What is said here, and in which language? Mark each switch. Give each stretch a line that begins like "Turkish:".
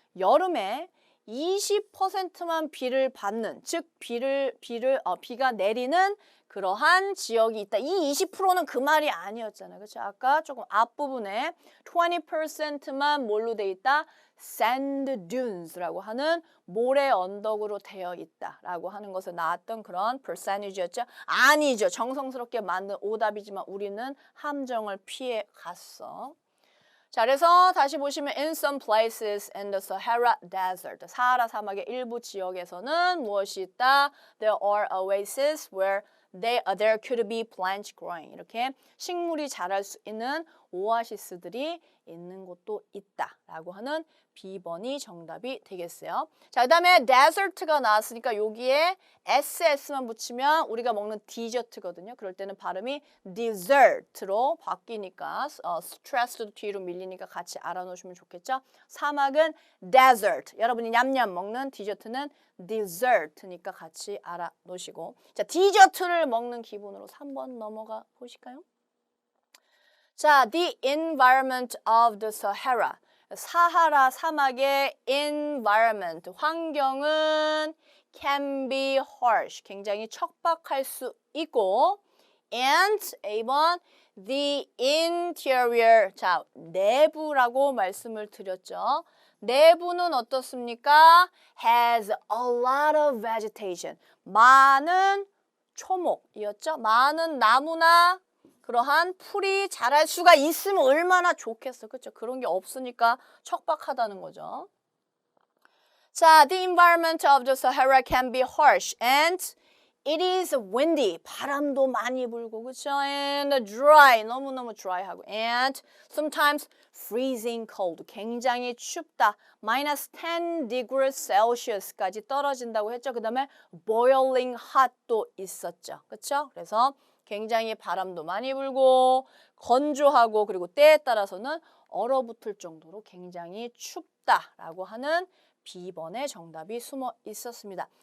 Korean: 여름에 20%만 비를 받는, 즉 비가 내리는 그러한 지역이 있다. 이 20%는 그 말이 아니었잖아요. 그렇죠? 아까 조금 앞부분에 20%만 뭘로 돼 있다? sand dunes라고 하는 모래 언덕으로 되어 있다라고 하는 것에 나왔던 그런 percentage였죠. 아니죠. 정성스럽게 만든 오답이지만 우리는 함정을 피해 갔어. 자, 그래서 다시 보시면
English: in some places in the Sahara Desert,
Korean: 사하라 사막의 일부 지역에서는 무엇이 있다?
English: There are oases where there could be plants growing.
Korean: 이렇게 식물이 자랄 수 있는 오아시스들이 있는 곳도 있다라고 하는 B번이 정답이 되겠어요. 자, 그 다음에 desert가 나왔으니까 여기에 SS만 붙이면 우리가 먹는 디저트거든요. 그럴 때는 발음이 dessert로 바뀌니까 스트레스도 뒤로 밀리니까 같이 알아놓으시면 좋겠죠. 사막은 desert, 여러분이 냠냠 먹는 디저트는 dessert니까 같이 알아놓으시고. 자, 디저트를 먹는 기분으로 3번 넘어가 보실까요? 자,
English: the environment of the Sahara.
Korean: 사하라 사막의 environment, 환경은
English: can be harsh,
Korean: 굉장히 척박할 수 있고 and A번 the interior, 자, 내부라고 말씀을 드렸죠. 내부는 어떻습니까?
English: has a lot of vegetation,
Korean: 많은 초목이었죠. 많은 나무나 그러한 풀이 자랄 수가 있으면 얼마나 좋겠어. 그렇죠? 그런 게 없으니까 척박하다는 거죠.
English: 자, the environment of the Sahara can be harsh and it is windy.
Korean: 바람도 많이 불고, 그렇죠?
English: And dry.
Korean: 너무너무
English: dry하고. And sometimes freezing cold.
Korean: 굉장히 춥다.
English: minus 10 degrees Celsius까지
Korean: 떨어진다고 했죠. 그 다음에
English: boiling hot
Korean: 도 있었죠. 그렇죠? 그래서 굉장히 바람도 많이 불고 건조하고 그리고 때에 따라서는 얼어붙을 정도로 굉장히 춥다라고 하는 B번의 정답이 숨어 있었습니다.